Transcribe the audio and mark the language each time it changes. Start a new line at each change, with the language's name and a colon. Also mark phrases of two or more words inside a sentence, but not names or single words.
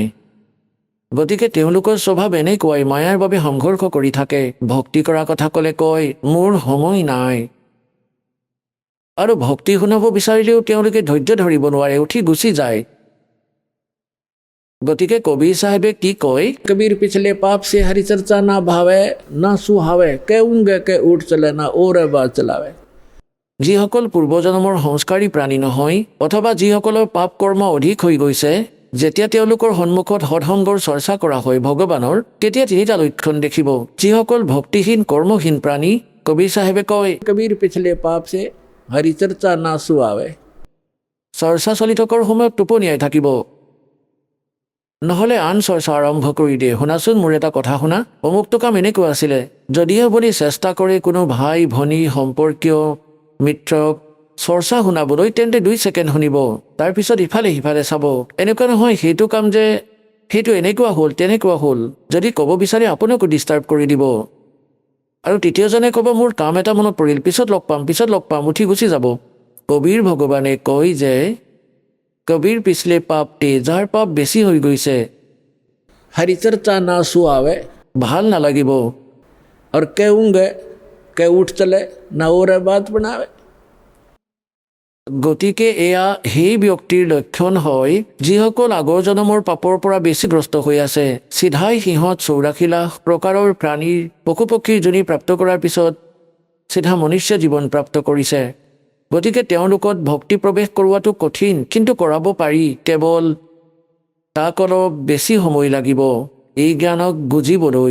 Assamese: গতিকে তেওঁলোকৰ স্বভাৱ এনেকুৱাই, মায়াৰ বাবে সংঘৰ্ষ কৰি থাকে। ভক্তি কৰা কথা ক'লে কয় মোৰ সময় নাই, আৰু ভক্তি শুনাব বিচাৰিলেও তেওঁলোকে ধৈৰ্য ধৰিব নোৱাৰে, উঠি গুচি যায়। গতিকে কবিৰ চাহেবে কি কয়,
Hindi: कबीर पिछले पाप से हरि चर्चा ना भावे ना सुहावे कहूंगे के उठ चले ना ओरे बार चलावे।
Assamese: যিসকল পূৰ্বজন্মৰ সংস্কাৰী প্ৰাণী নহয়, অথবা যিসকলৰ পাপ কৰ্ম অধিক হৈ গৈছে, যেতিয়া তেওঁলোকৰ সন্মুখত সৎসংগৰ চৰ্চা কৰা হয় ভগৱানৰ, তেতিয়া 3টা লক্ষণ দেখিব। যিসকল ভক্তিহীন কৰ্মহীন প্ৰাণী, কবিৰ চাহেবে কয়
Hindi: कबीर पिछले पाप से हरि चर्चा ना सुहावे।
Assamese: চৰ্চা চলি থকাৰ সময়ত টোপনিয়াই থাকিব। নহ'লে আন চৰ্চা আৰম্ভ কৰি দিয়ে। শুনাচোন, মোৰ এটা কথা শুনা। অমুকটো কাম এনেকুৱা আছিলে, যদিহে বুলি চেষ্টা কৰে কোনো ভাই ভনী সম্পৰ্কীয় মিত্ৰক চৰ্চা শুনাবলৈ, তেন্তে 2 ছেকেণ্ড শুনিব, তাৰপিছত ইফালে সিফালে চাব। এনেকুৱা নহয় সেইটো কাম যে সেইটো এনেকুৱা হ'ল তেনেকুৱা হ'ল। যদি ক'ব বিচাৰে আপোনাকো ডিষ্টাৰ্ব কৰি দিব। আৰু তৃতীয়জনে ক'ব মোৰ কাম এটা মনত পৰিল, পিছত লগ পাম, উঠি গুচি যাব। কবিৰ ভগৱানে কয় যে
Hindi: कबीर पिछले पाप ते,
Assamese: যাৰ পাপ বেছি হৈ গৈছে
Hindi: हरिचर्चा ना सुहावे
Assamese: ভাল নালাগিব।
Hindi: और कहूँगे के उठ चले ना और बात बनावे।
Assamese: গতিকে এয়া সেই ব্যক্তিৰ লক্ষণ হয় যিসকল আগৰ জনমৰ পাপৰ পৰা বেছি গ্ৰস্ত হৈ আছে। চিধাই সিহঁত 84 লাখ প্ৰকাৰৰ প্ৰাণীৰ পশু পক্ষীৰ যোনি প্ৰাপ্ত কৰাৰ পিছত চিধা মনুষ্য জীৱন প্ৰাপ্ত কৰিছে। গতিকে তেওঁলোকত ভক্তি প্ৰৱেশ কৰোৱাটো কঠিন, কিন্তু কৰাব পাৰি, কেৱল তাক অলপ বেছি সময় লাগিব এই জ্ঞানক বুজিবলৈ।